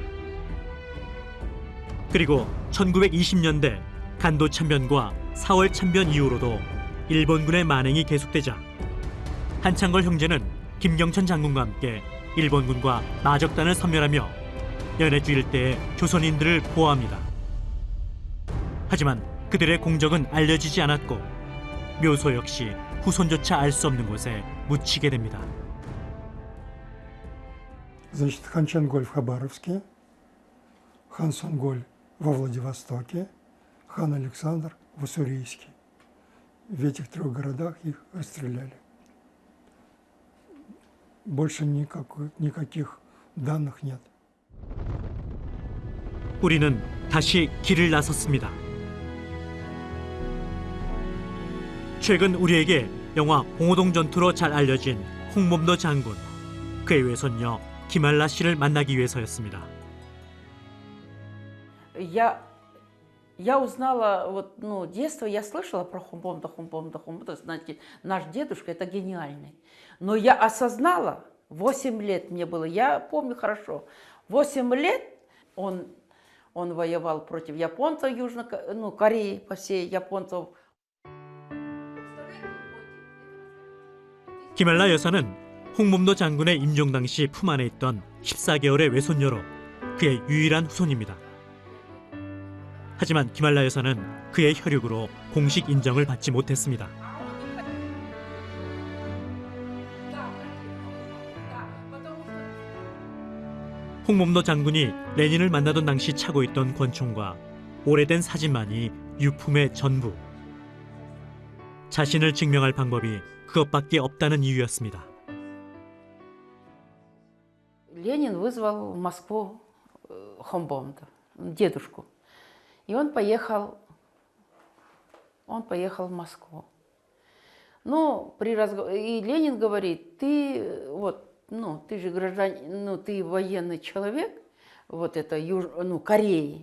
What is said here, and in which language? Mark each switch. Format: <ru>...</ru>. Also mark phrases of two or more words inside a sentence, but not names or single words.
<ko>그리고 1920년대 간도 참변과 4월 참변 이후로도 일본군의 만행이 계속되자 한창걸 형제는 김경천 장군과 함께 일본군과 나적단을 섬멸하며 연해주 일대의 조선인들을 보호합니다. 하지만 그들의 공적은 알려지지 않았고 묘소 역시 후손조차 알 수 없는 곳에 묻히게 됩니다.</ko> <ru>Значит, хан Чанголь в Хабаровске, хан Сонголь во Владивостоке, хан Александр в Уссурийске. В этих трех городах их расстреляли. Больше никаких данных нет.</ru> <ko>우리는 다시 길을 나섰습니다. 최근 우리에게 영화 봉오동 전투로 잘 알려진 홍범도 장군, 그의 외손녀 김알라 씨를 만나기 위해서였습니다.</ko> <ru>Я узнала, вот, детство я слышала про Хумбомда, знаете, наш дедушка, это гениальный. Но я осознала, 8 лет мне было, я помню хорошо, 8 лет он воевал против японцев, Кореи, по всей японцев.</ru> <ko>김알라 여사는 홍범도 장군의 임종 당시 품 안에 있던 14개월의 외손녀로 그의 유일한 후손입니다. 하지만 김알라 여사는 그의 혈육으로 공식 인정을 받지 못했습니다. 홍범도 장군이 레닌을 만나던 당시 차고 있던 권총과 오래된 사진만이 유품의 전부. 자신을 증명할 방법이 그것밖에 없다는 이유였습니다.</ko> <ru>Ленин вызвал в Москву Хомбомда, дедушку. И он поехал в Москву. Ну, и Ленин говорит, ты ты же гражданин, ты военный человек, вот это Кореи.</ru>